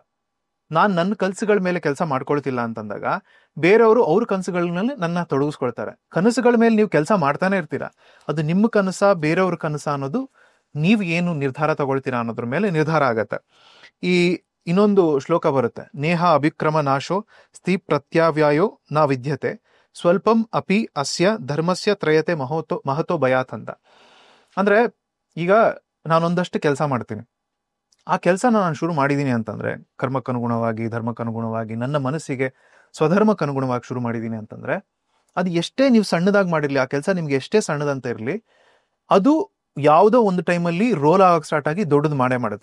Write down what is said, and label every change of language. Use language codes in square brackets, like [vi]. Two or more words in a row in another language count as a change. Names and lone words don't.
[kn] ನಾನು ನನ್ನ ಕನಸುಗಳ ಮೇಲೆ ಕೆಲಸ ಮಾಡ್ಕೊಳ್ತಿಲ್ಲ ಅಂತಂದಾಗ ಬೇರೆಯವರು ಅವ್ರ ಕನಸುಗಳನ್ನ ನನ್ನ ತೊಡಗಿಸ್ಕೊಳ್ತಾರೆ. ಕನಸುಗಳ ಮೇಲೆ ನೀವು ಕೆಲಸ ಮಾಡ್ತಾನೆ ಇರ್ತೀರಾ, ಅದು ನಿಮ್ಮ ಕನಸ ಬೇರೆಯವ್ರ ಕನಸ ಅನ್ನೋದು ನೀವು ಏನು ನಿರ್ಧಾರ ತಗೊಳ್ತೀರಾ ಅನ್ನೋದ್ರ ಮೇಲೆ ನಿರ್ಧಾರ ಆಗತ್ತೆ. ಈ ಇನ್ನೊಂದು ಶ್ಲೋಕ ಬರುತ್ತೆ, [sa] ನೇಹ ಅಭಿಕ್ರಮ ನಾಶೋ ಸ್ಥಿ ಪ್ರತ್ಯಾವ್ಯಾಯೋ ನ ವಿದ್ಯತೆ ಸ್ವಲ್ಪಂ ಅಪಿ ಅಸ್ಯ ಧರ್ಮಸ್ಯ ತ್ರಯತೆ ಮಹತೋ ಭಯಾತ್ ಅಂತ. [kn] ಅಂದ್ರೆ ಈಗ ನಾನೊಂದಷ್ಟು ಕೆಲಸ ಮಾಡ್ತೀನಿ, ಆ ಕೆಲಸನ ನಾನು ಶುರು ಮಾಡಿದ್ದೀನಿ ಅಂತಂದ್ರೆ ಕರ್ಮಕ್ಕನುಗುಣವಾಗಿ ಧರ್ಮಕ್ಕನುಗುಣವಾಗಿ ನನ್ನ ಮನಸ್ಸಿಗೆ ಸ್ವಧರ್ಮಕ್ಕನುಗುಣವಾಗಿ ಶುರು ಮಾಡಿದ್ದೀನಿ ಅಂತಂದ್ರೆ ಅದು ಎಷ್ಟೇ ನೀವು ಸಣ್ಣದಾಗಿ ಮಾಡಿರ್ಲಿ, ಆ ಕೆಲಸ ನಿಮ್ಗೆ ಎಷ್ಟೇ ಸಣ್ಣದಂತ ಇರಲಿ, ಅದು ಯಾವುದೋ ಒಂದು ಟೈಮಲ್ಲಿ ರೋಲ್ ಆಗಕ್ಕೆ ಸ್ಟಾರ್ಟ್ ಆಗಿ ದೊಡ್ಡದು ಮಾಡುತ್ತೆ.